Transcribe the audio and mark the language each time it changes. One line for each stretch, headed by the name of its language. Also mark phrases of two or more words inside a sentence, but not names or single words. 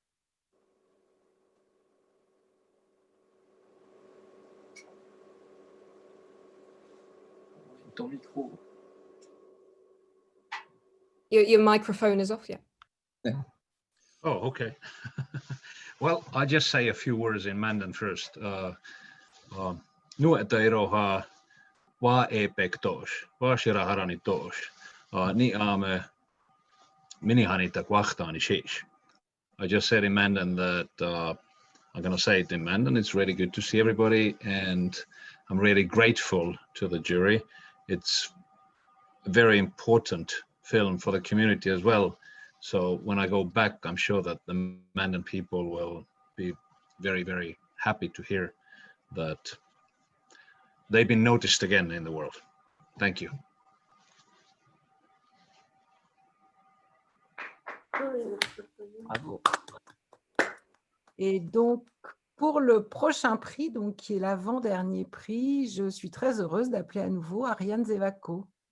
English: Your microphone is off, yeah. Oh, okay. Well, I'll just say a few words in Mandan first.
Mandan: Nueta iroha wa epektos, wa shiraharani tos, ni ame minihanita kwachtani shesh.
English: I just said in Mandan that I'm going to say it in Mandan. It's really good to see everybody, and I'm really grateful to the jury. It's a very important film for the community as well. So when I go back, I'm sure that the Mandan people will be very, very happy to hear that they've been noticed again in the world. Thank you. Bravo.
French: Et donc, pour le prochain prix, donc, qui est l'avant-dernier prix, je suis très heureuse d'appeler à nouveau Ariane Zevako.